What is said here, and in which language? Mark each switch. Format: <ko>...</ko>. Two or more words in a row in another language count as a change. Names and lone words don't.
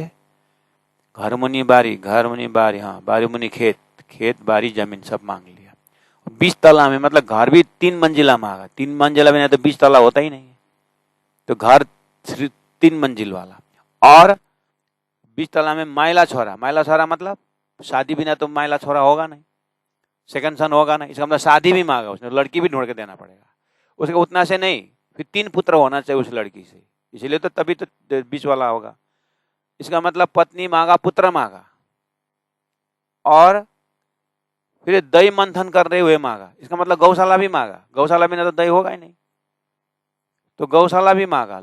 <ne>घर मुनि बारी, घर मुनि बारी,</ne> <hi>हाँ,</hi> <ne>बारी मुनि खेत,</ne> <hi>खेत बारी जमीन सब मांग लिया। 20 तला में मतलब घर भी 3 मंजिला मांगा, 3 मंजिला में नहीं तो 20 तला होता ही नहीं, तो घर 3 मंजिल वाला। और 20 तला में</hi> <ne>माइला छोरा, माइला छोरा</ne> <hi>मतलब शादी बिना तो</hi> <ne>माइला छोरा</ne> <hi>होगा नहीं,</hi> <en>second son</en> <hi>होगा नहीं, इसका मतलब शादी भी मांगा उसने, लड़की भी ढूंढ के देना पड़ेगा उसके, उतना से नहीं, फिर 3 पुत्र होना चाहिए उस लड़की से, इसलिए तो तभी तो बीच वाला होगा। इसका मतलब पत्नी मांगा, पुत्र मांगा, और फिर दही मंथन कर रहे हुए मांगा, इसका मतलब गौशाला भी मांगा, गौशाला बिना तो दही होगा ही नहीं, तो गौशाला भी मांगा।</hi>